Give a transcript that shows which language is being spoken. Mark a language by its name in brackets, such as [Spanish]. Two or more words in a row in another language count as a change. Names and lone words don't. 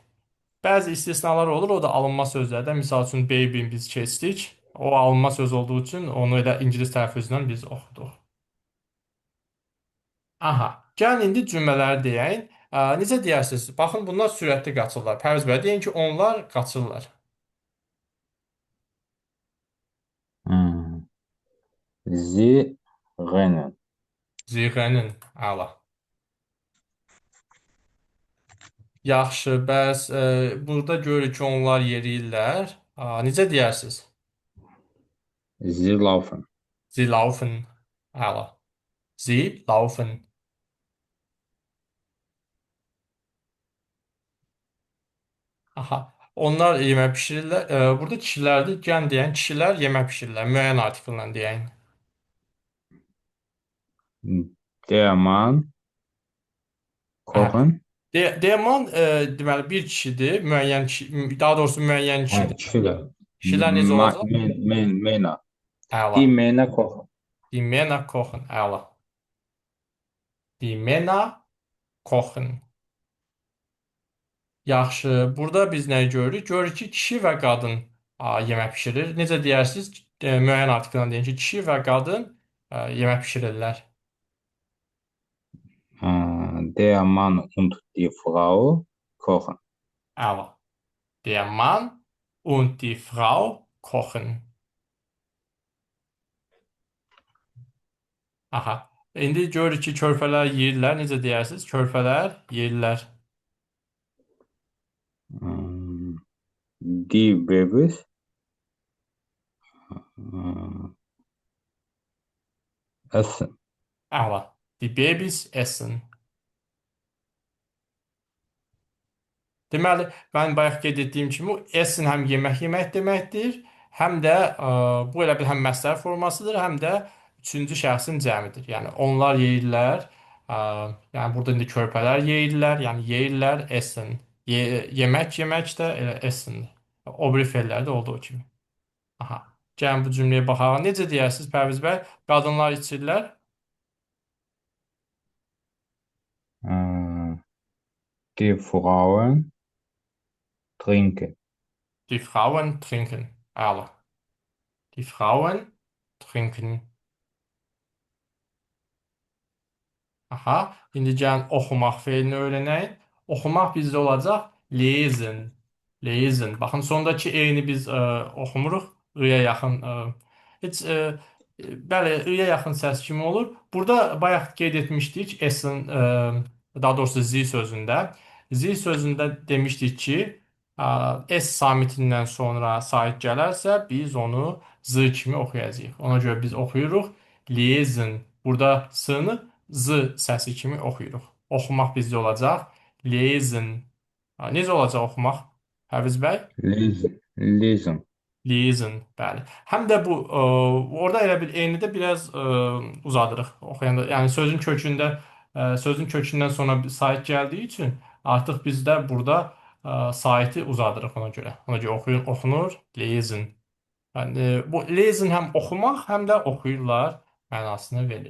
[Azerbaijani] Bəzi istisnalar olur, o da alınma sözlərdə. Misal üçün baby biz keçdik. O alınma söz olduğu üçün onu elə ingilis tələffüzündən biz oxuduq. Aha. Gəlin indi cümlələri deyək. Necə deyərsiniz? Baxın, bunlar sürətli qaçırlar. Pərviz bəy, deyin ki, onlar qaçırlar. [German] hmm, sie rennen, [Azerbaijani] Zirənin, əla. Yaxşı, bəs burada görürük ki, onlar yeriyirlər. Necə deyərsiniz? [German] sie laufen, Sie laufen, əla. Sie laufen. [Azerbaijani] Aha. Onlar yemək bişirirlər. Burada kişilərdir. Gən deyən kişilər yemək bişirirlər. Müəyyən artikellə deyən. [German] der Mann [Azerbaijani] Aha. kochen, Deman deməli bir kişidir. Müəyyən kişi, daha doğrusu müəyyən kişidir. kişiler, Kişilər necə olacaq? Männer, Əla. [German] die Männer kochen, Die Männer kochen. Əla. Die Männer kochen. [Azerbaijani] Yaxşı. Burada biz nə görürük? Görürük ki, kişi və qadın yemək bişirir. Necə deyərsiniz? Müəyyən artikellə deyin ki, kişi və qadın yemək bişirirlər. [German] der Mann und die Frau kochen. [Azerbaijani] Əla. [German] Der Mann und die Frau kochen. [Azerbaijani] Aha. İndi görürük ki, körpələr yeyirlər. Necə deyərsiniz? Körpələr yeyirlər. [German] Die Babys äh, essen. Əla. Die Babys essen. [Azerbaijani] Deməli, mən bayaq qeyd etdiyim kimi, essen həm yemək deməkdir, həm də bu elə bil həm məsdər formasıdır, həm də üçüncü şəxsin cəmidir. Yəni onlar yeyirlər, yəni burada indi körpələr yeyirlər, yəni yeyirlər essen. Yemək də elə essendir. O biri fellər də olduğu kimi. Aha. Gəlin bu cümləyə baxaq. Necə deyərsiniz Pərviz bəy? Qadınlar içirlər. [German] Äh, die Frauen trinken. Die Frauen trinken. Əla. Die Frauen trinken. [Azerbaijani] Aha. İndi gəlin oxumaq feilini öyrənək. Oxumaq bizdə olacaq lesen. Lesen. Baxın, sondakı e-ni biz oxumuruq. I-yə yaxın heç bəli, I-yə yaxın səs kimi olur. Burada bayaq qeyd etmişdik S-in daha doğrusu Z sözündə. Z sözündə demişdik ki, S samitindən sonra sait gələrsə biz onu Z kimi oxuyacağıq. Ona görə biz oxuyuruq lesen. Burada S-ni Z səsi kimi oxuyuruq. Oxumaq bizdə olacaq lesen. Necə olacaq oxumaq? Pərviz bəy? [German] Lesen. Lesen. Listen, [Azerbaijani] bəli. Həm də bu orada elə bir eyni də biraz uzadırıq oxuyanda. Yəni sözün kökündən sonra bir sait gəldiyi üçün artıq biz də burada saiti uzadırıq ona görə. Ona görə oxunur lesen. Yəni bu lesen həm oxumaq, həm də oxuyurlar mənasını verir.